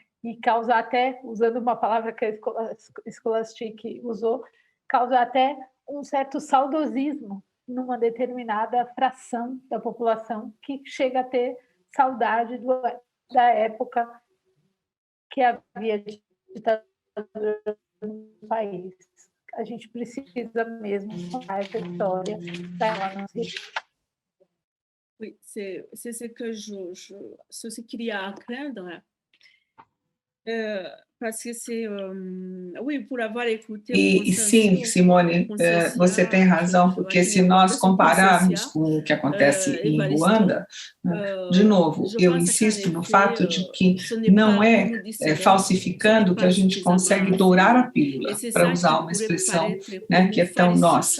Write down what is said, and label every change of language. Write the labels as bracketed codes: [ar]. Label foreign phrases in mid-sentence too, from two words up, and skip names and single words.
[pt] E causar até, usando uma palavra que a Scholastic usou, causar até um certo saudosismo numa determinada fração da população que chega a ter saudade da época que havia ditadura no país. A gente precisa mesmo contar essa história para ela não se repetir. [fr] Oui, c'est ce que c'est ce qu'il y a à craindre. Parce que c'est, oui, pour avoir écouté [pt] E sim, Simone, você tem razão, porque se nós compararmos com o que acontece em Ruanda, de novo, eu insisto no fato de que não é falsificando que a gente consegue dourar a pílula, para usar uma expressão, né, que é tão nossa.